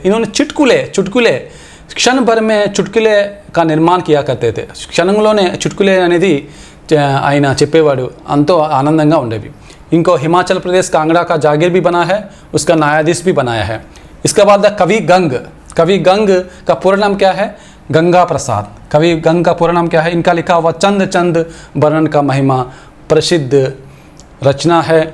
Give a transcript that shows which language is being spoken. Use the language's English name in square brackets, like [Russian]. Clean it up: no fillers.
[Hindi] इन्होंने चुटकुले क्षण भर में चुटकुले का निर्माण किया करते थे. [Telugu] క్షణంలోనే चुटकुले అనేది ఆయన చెప్పేవాడు. అంతో ఆనందంగా ఉండేవి. [Hindi] इनको हिमाचल प्रदेश कांगड़ा का जागीर भी बना है, उसका न्यायाधीश भी बनाया है. इसके बाद कवि गंग का पूरा नाम क्या है? गंगा प्रसाद. कवि गंग का पूरा नाम क्या है? इनका लिखा हुआ चंद चंद वर्णन का महिमा प्रसिद्ध रचना है.